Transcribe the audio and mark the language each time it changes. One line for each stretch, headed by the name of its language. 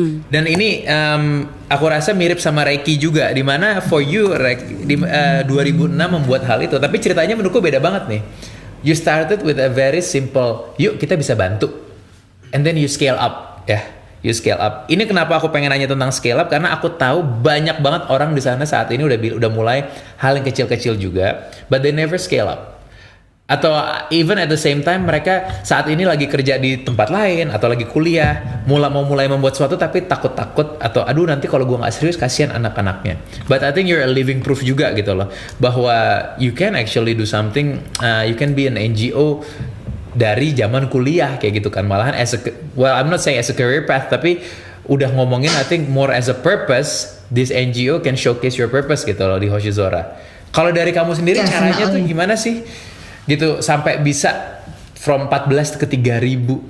Indonesian: Dan ini aku rasa mirip sama Reiki juga, dimana
English: for you
Indonesian: 2006 membuat hal itu. Tapi ceritanya menurutku beda banget nih.
English: You started with a very simple,
Indonesian: yuk kita bisa bantu,
English: and then you scale up ya. You scale up.
Indonesian: Ini kenapa aku pengen nanya tentang scale up, karena aku tahu banyak banget orang di sana saat ini udah mulai hal yang kecil-kecil juga,
English: but they never scale up.
Indonesian: Atau even at the same time mereka saat ini lagi kerja di tempat lain atau lagi kuliah, mau mulai membuat sesuatu tapi takut-takut atau aduh nanti kalau gue nggak serius kasihan anak-anaknya.
English: But I think you're a living proof
Indonesian: juga gitu loh, bahwa
English: you can actually do something, you can be an NGO
Indonesian: dari zaman kuliah kayak gitu kan, malahan
English: I'm not saying as a career path,
Indonesian: tapi udah ngomongin
English: I think more as a purpose. This NGO can showcase your purpose
Indonesian: gitu loh
English: di Hoshizora.
Indonesian: Kalau dari kamu sendiri caranya tuh gimana sih gitu sampai bisa from 14 ke 3.000?